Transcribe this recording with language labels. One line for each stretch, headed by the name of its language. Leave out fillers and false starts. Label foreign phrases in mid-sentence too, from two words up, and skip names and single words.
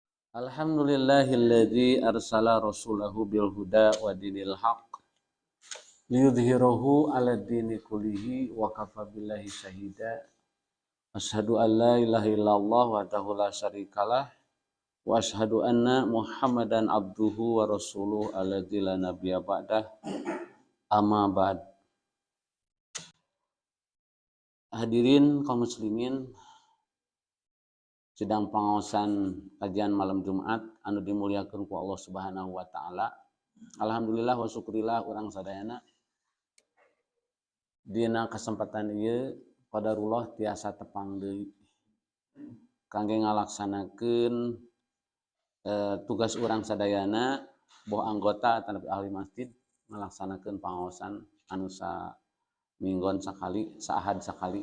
Arabic: الحمد لله الذي أرسل رسوله بالهدى ودين الحق ليظهره على الدين كله وكفى بالله شهيدا. أشهد أن لا إله إلا الله وحده لا شريك له وأشهد أن محمدا عبده ورسوله الذي لا نبي بعده. أما بعد.
Sundanese: Hadirin kaum muslimin, sidang pangaosan kajian malam Jumat anu dimuliakeun ku Allah
Arabic: سبحانه وتعالى. الحمد لله والشكر لله
Sundanese: urang sadayana dina kesempatan ieu qadarullah tiasa tepang deui kangge ngalaksanakeun tugas urang sadayana boh anggota ataupun ahli masjid ngalaksanakeun pangaosan anu minggon sakali, saahad sakali.